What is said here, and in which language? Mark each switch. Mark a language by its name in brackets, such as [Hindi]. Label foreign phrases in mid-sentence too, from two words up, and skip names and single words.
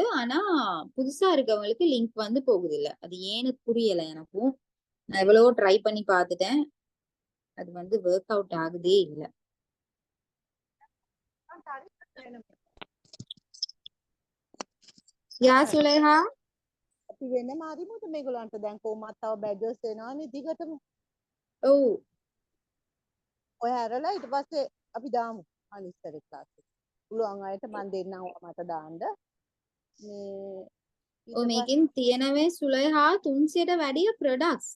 [Tamil] ஆனா புதுசா இருக்கவங்களுக்கு லிங்க் வந்து போகுது இல்ல. அது ஏன்னு புரியல எனக்கும். நான் எவ்வளவோ ட்ரை பண்ணி பார்த்துட்டேன். அது வந்து [English] work out [Tamil] ஆகுதே இல்ல. யா சுலேஹா? [Sinhala] අපි වෙනම අරිමුද මේගොල්ලන්ට දැන් කොහොමත් තව බැඩ්ජස් එනවනේ දිගටම. ඔව්. ඔය හැරලා ඊට පස්සේ අපි දාමු අනිස්සරේ ක්ලාස් එක. පුළුවන් අයට මම දෙන්නම් මට දාන්න. මේ ඔය මේකෙන් තියෙනවේ සුලේහා 300ට වැඩිය ප්‍රොඩක්ට්ස්.